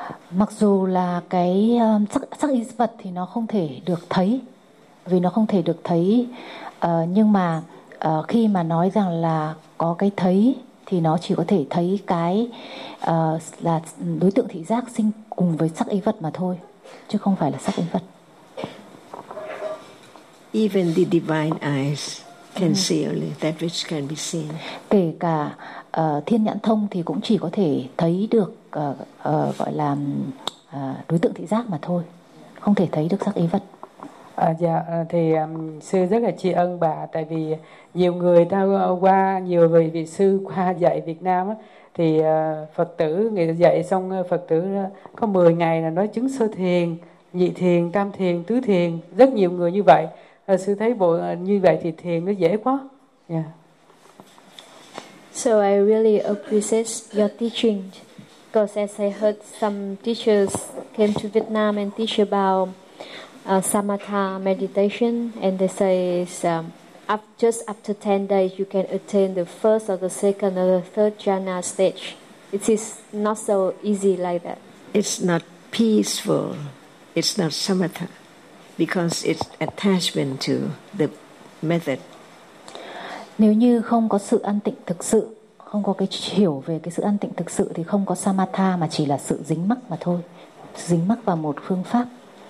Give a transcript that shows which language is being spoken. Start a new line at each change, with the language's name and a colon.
Vietnamese: Mặc dù là cái sắc ý vật thì nó không thể được thấy, vì nó không thể được thấy, nhưng mà khi mà nói rằng là có cái thấy thì nó chỉ có thể thấy cái là đối tượng thị giác sinh cùng với sắc ý vật mà thôi, chứ không phải là sắc ý vật.
English: Even the divine eyes can see only that which can be seen.
Vietnamese: Kể cả thiên nhãn thông thì cũng chỉ có thể thấy được gọi là đối tượng thị giác mà thôi, không thể thấy được sắc ý vật. Dạ, thì sư rất là tri ân bà, tại vì nhiều người ta qua, nhiều người vị sư qua dạy Việt Nam á, thì Phật tử người dạy xong Phật tử có 10 ngày là nói chứng sơ thiền, nhị thiền, tam thiền, tứ thiền, rất nhiều người như vậy. Sư thấy bộ như vậy thì thiền nó dễ quá.
English: Yeah. So I really appreciate your teaching, because as I heard some teachers came to Vietnam and teach about samatha meditation, and they say just after 10 days, you can attain the first or the second or the third jhana stage. It is not so easy like that. It's not peaceful. It's not samatha. Because it's attachment to the method.
Vietnamese: Nếu như không có sự an tịnh thực sự, không có cái hiểu về cái sự an tịnh thực sự thì không có samatha mà chỉ là sự dính mắc mà thôi. Dính mắc vào một phương pháp.